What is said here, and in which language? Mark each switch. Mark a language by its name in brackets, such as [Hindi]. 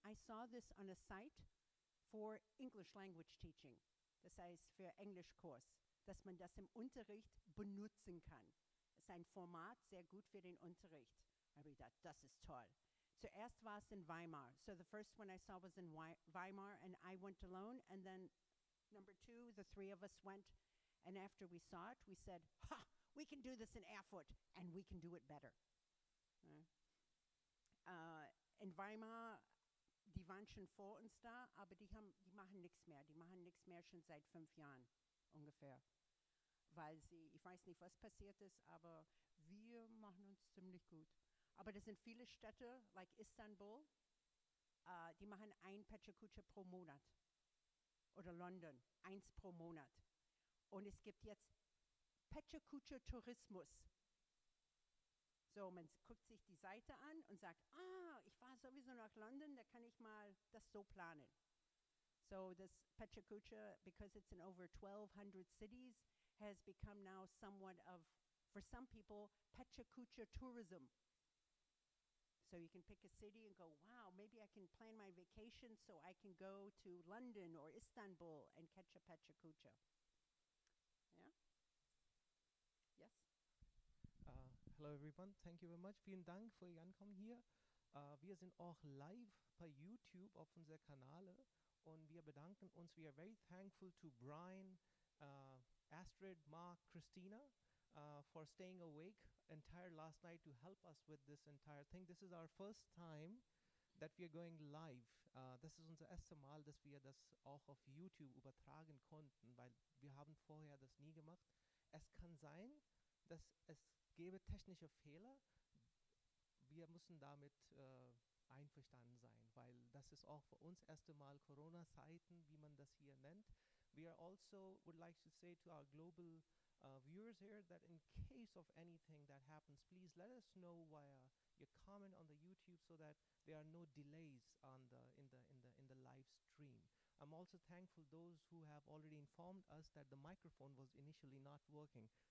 [English] I saw this on a site for English language teaching. [German] Das heißt für Englischkurs, dass man das im Unterricht benutzen kann. Es ist ein Format sehr gut für den Unterricht. Da habe ich gedacht, das ist toll. Zuerst war es in Weimar. [English] So the first one I saw was in Weimar, and I went alone. And then number 2, the 3 of us went. And after we saw it, we said, ha, we can do this in Erfurt, and we can do it better. [German] In Weimar, die waren schon vor uns da, aber die machen nichts mehr. Die machen nichts mehr schon seit 5 Jahren ungefähr. Weil ich weiß nicht, was passiert ist, aber wir machen uns ziemlich gut. Aber das sind viele Städte, like Istanbul, die machen 1 PechaKucha pro Monat. Oder London, 1 pro Monat. Und es gibt jetzt PechaKucha Tourismus. So, man guckt sich die Seite an und sagt, ich fahre sowieso nach London, da kann ich mal das so planen. [English] So this PechaKucha, because it's in over 1,200 cities, has become now somewhat of, for some people, PechaKucha tourism. So you can pick a city and go, wow, maybe I can plan my vacation so I can go to London or Istanbul and catch a PechaKucha. Yeah? Yes? Hello everyone, thank you very much. [German] Vielen Dank für Ihr Ankommen hier. Wir sind auch live bei YouTube auf unserer Kanäle und wir bedanken uns. [English] We are very thankful to Brian, Astrid, Mark, Christina for staying awake entire last night to help us with this entire thing. This is our first time that we are going live. [German] Das ist unser erstes Mal, dass wir das auch auf YouTube übertragen konnten, weil wir haben vorher das nie gemacht. Es kann sein, dass es gäbe technische Fehler. Wir müssen damit einverstanden sein, weil das ist auch für uns erste Mal Corona-Zeiten, wie man das hier nennt. [English] We are also would like to say to our global viewers here that in case of anything that happens, please let us know via your comment on the YouTube so that there are no delays on in the live stream. I'm also thankful those who have already informed us that the microphone was initially not working.